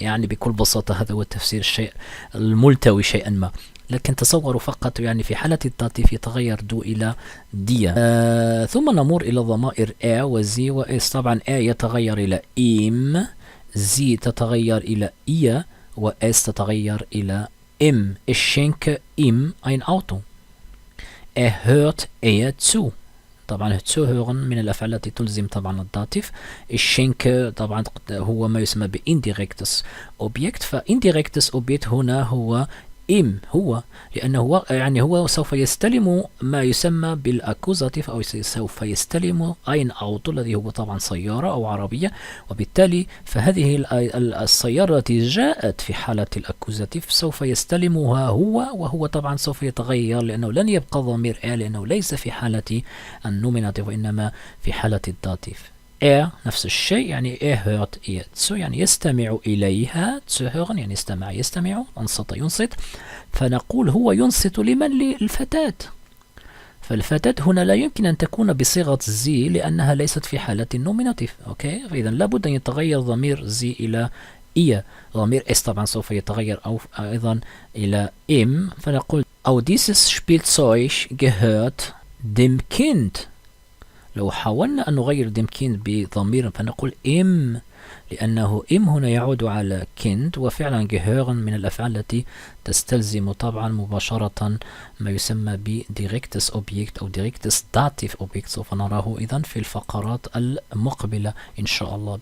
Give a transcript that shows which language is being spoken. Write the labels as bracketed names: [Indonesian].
[Arabic] يعني بكل بساطة هذا هو تفسير الشيء الملتوي شيئا ما. لكن تصوروا فقط يعني في حالة الداتيف يتغير دو إلى ديا. ثم نمر إلى ضمائر A وزي وإس. طبعا A يتغير إلى إم، زي تتغير إلى إيا، وإس تتغير إلى إم. [German] Ich schenke ihm ein Auto. hört zu. [Arabic] طبعا zu hören من الأفعال التي تلزم طبعا الداتيف. [German] Ich schenke [Arabic] طبعا هو ما يسمى بإنديريكتس أوبجكت. فإنديريكتس أوبجكت هنا هو إم، هو لأنه يعني هو سوف يستلم ما يسمى بالأكوزاتيف، أو سوف يستلم أين أوتو الذي هو طبعا سيارة أو عربية. وبالتالي فهذه السيارة التي جاءت في حالة الأكوزاتيف سوف يستلمها هو، وهو طبعا سوف يتغير لأنه لن يبقى ضمير لأنه ليس في حالة النوميناتيف وإنما في حالة الداتيف. نفس الشيء، يعني [German] hört ihr zu [Arabic] يعني يستمع إليها. zu hören يعني يستمع. أنصت ينصت. فنقول هو ينصت لمن؟ للفتاة. فالفتاة هنا لا يمكن أن تكون بصيغة زي لأنها ليست في حالة النوميناتيف. أوكي، فإذا لابد أن يتغير ضمير زي إلى إيا. ضمير اس طبعا سوف يتغير أو أيضا إلى إم. فنقول أو [German] dieses Spielzeug gehört dem Kind. [Arabic] لو حاولنا أن نغير [German] dem Kind [Arabic] بضمير فنقول إم، لأنه إم هنا يعود على kind، وفعلا gehören من الأفعال التي تستلزم طبعا مباشرة ما يسمى ب directus object أو directus dative object. سوف نراه إذن في الفقرات المقبلة إن شاء الله.